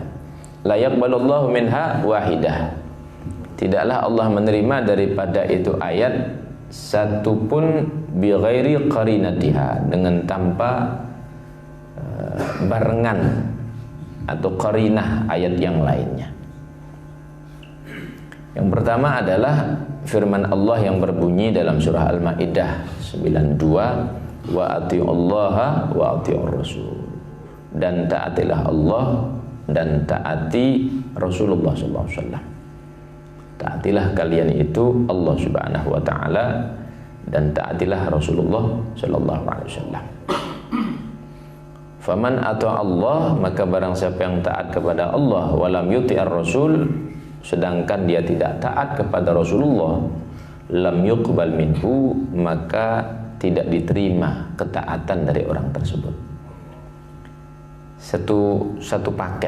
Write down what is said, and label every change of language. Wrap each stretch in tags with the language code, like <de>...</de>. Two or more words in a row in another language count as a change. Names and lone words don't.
<ar>لا يقبل الله منها واحدة.</ar> <id>Tidaklah Allah menerima daripada itu ayat satu pun</id> <ar>بغير قرينتها,</ar> <id>dengan tanpa barengan atau qarinah ayat yang lainnya. Yang pertama adalah firman Allah yang berbunyi dalam surah Al-Maidah 92,</id> <ar>وأطيعوا الله وأطيعوا الرسول,</ar> <id>dan taatilah Allah dan taati Rasulullah</id> <ar>صلى الله عليه وسلم.</ar> <id>Taatilah kalian itu Allah</id> <ar>سبحانه وتعالى</ar> <id>dan taatilah Rasulullah</id> <ar>صلى الله عليه وسلم. فمن أطاع الله,</ar> <id>maka barang siapa yang taat kepada Allah,</id> <ar>ولم يطع الرسول,</ar> <id>sedangkan dia tidak taat kepada Rasulullah,</id> <ar>لم يقبل منه,</ar> <id>maka tidak diterima ketaatan dari orang tersebut. Satu paket.</id>